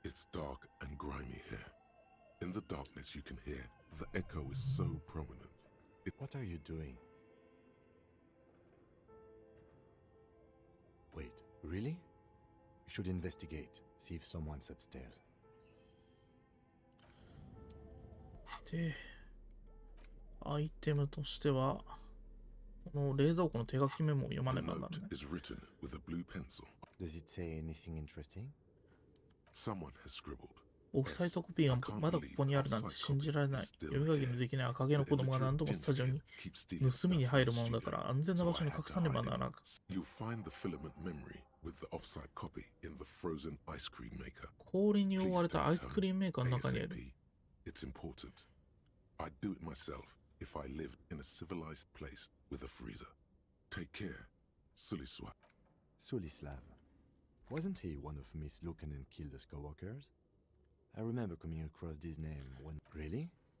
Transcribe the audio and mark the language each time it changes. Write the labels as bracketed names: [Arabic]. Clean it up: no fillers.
[English] It's dark and grimy here. In the darkness you can hear. The echo is so prominent. What are you doing? Wait, really? We should investigate. See if someone's upstairs. [Japanese] で、アイテムとしては、この冷蔵庫の手書きメモを読ま [English] The [Japanese] ねばなら [English] note [Japanese] ない。 [English] is written with a blue pencil. Does it say anything interesting? Someone has scribbled. [Japanese] オフサイトコピーがまだここにあるなんて信じられない。読み書きのできない赤毛の子供が何度もスタジオに盗みに入るものだから安全な場所に隠さねばならなかった。 [English] You'll find the filament memory with the offsite copy in the frozen ice cream maker. [Japanese] 氷に覆われたアイスクリームメーカーの中にある。 [English] ASAP. It's important. I'd do it myself if I lived in a civilized place with a freezer. Take care, Suliswa. Sulislav. Wasn't he one of Miss Lucan and Kilda's co-workers? I remember coming across this name when... Really?